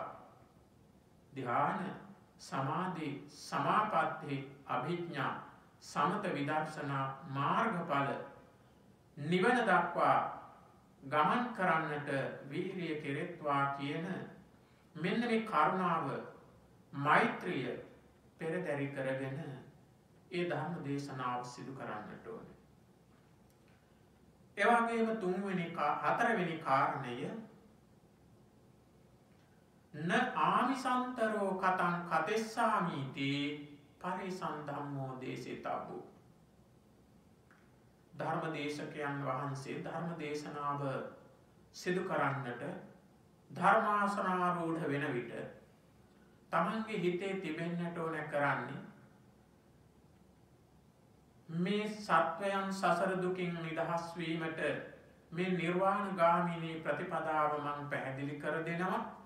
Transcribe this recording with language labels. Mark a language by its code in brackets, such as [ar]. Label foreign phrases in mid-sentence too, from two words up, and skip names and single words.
[si] ධ්‍යාන සමාධි සමාපatti අභිඥා සමත විදර්ශනා මාර්ගඵල නිවන දක්වා ගමන් කරන්නට වීරිය කෙරෙත්වා කියන මෙන්න මේ කරුණාව මෛත්‍රිය පෙරදරි කරගෙන ඒ ධර්ම දේශනාව සිදු කරන්නට ඕනේ. ඒ වගේම හතරවෙනි කාරණය [pi] න ආමිසන්තරෝ කතං කතෙස්සාමීති පරිසන්ධම්මෝ දේශිතබ්බු. [si] ධර්මදේශකයන් වහන්සේ ධර්ම දේශනාව සිදු කරන්නට ධර්මාසනාරූඪ වෙන විට තමන්ගේ හිතේ තිබෙන්නට ඕන කරන්නේ මේ සත්වයන් සසර දුකින් නිදහස් වීමට මේ නිර්වාණ ගාමිනී ප්‍රතිපදාව මං පැහැදිලි කර දෙනවා.